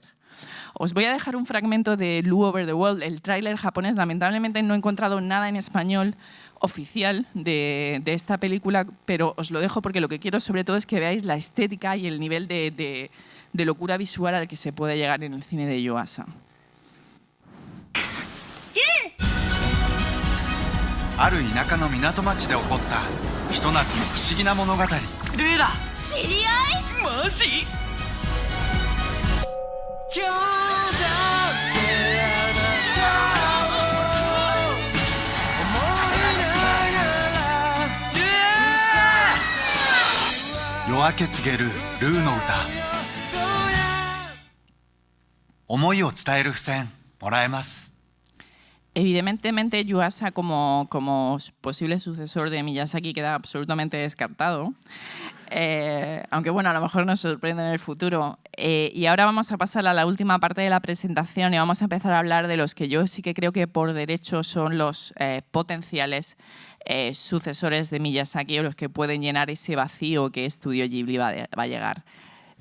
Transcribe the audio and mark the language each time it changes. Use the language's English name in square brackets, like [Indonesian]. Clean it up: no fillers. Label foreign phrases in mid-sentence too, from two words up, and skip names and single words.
[Spanish] Os voy a dejar un fragmento de Lu Over the World, el tráiler japonés. Lamentablemente no he encontrado nada en español oficial de esta película, pero os lo dejo porque lo que quiero sobre todo es que veáis la estética y el nivel de locura visual al que se puede llegar en el cine de Yuasa. [Japanese] ある田舎の港町で起こったひと夏の不思議な物語。ルーラ、知り合い？マジ？今日だってあなたを思いながら夜明け告げるルーの歌。思いを伝える付箋もらえます。 [Spanish] Evidentemente, Yuasa como posible sucesor de Miyazaki queda absolutamente descartado, aunque bueno, a lo mejor nos sorprende en el futuro. Y ahora vamos a pasar a la última parte de la presentación y vamos a empezar a hablar de los que yo sí que creo que por derecho son los potenciales sucesores de Miyazaki, o los que pueden llenar ese vacío que Estudio Ghibli va a llegar.